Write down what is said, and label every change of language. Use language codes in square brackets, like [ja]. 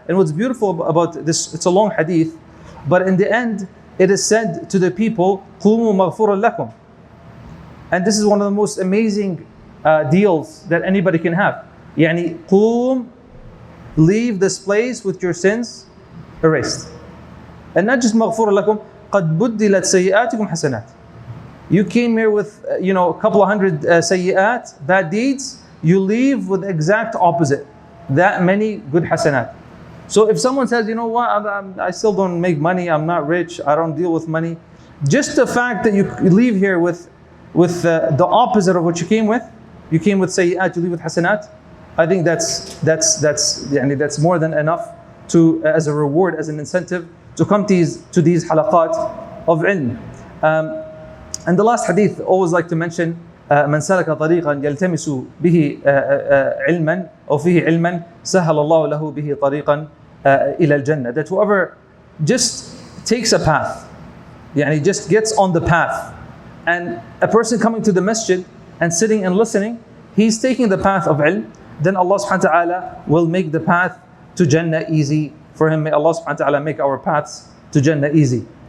[en] And what's beautiful about this, it's a long hadith, but in the end, it is said to the people, [ar] قُومُوا مَغْفُرًا لَكُمْ. [en] And this is one of the most amazing deals that anybody can have. قُوم, leave this place with your sins erased. And not just [ar] مَغْفُرًا لَكُمْ, قَدْ بُدِّلَتْ سَيِّئَاتِكُمْ حَسَنَاتٍ. [en] You came here with a couple of hundred sayyi'at, bad deeds. You leave with exact opposite, that many good hasanat. So if someone says, you know what, I still don't make money, I'm not rich, I don't deal with money, just the fact that you leave here with the opposite of what you came with sayyi'at, you leave with hasanat, I think that's more than enough to as a reward, as an incentive to come to these halaqat of ilm. And the last hadith, always like to mention, [ar] من سلك طريقا يلتمس به علما أو فيه علما سهل الله له به طريقا إلى الجنة. [en] That whoever just takes a path, just gets on the path, and a person coming to the masjid and sitting and listening, he's taking the path of ilm, then Allah subhanahu wa ta'ala will make the path to Jannah easy for him. May Allah subhanahu wa ta'ala make our paths to Jannah easy.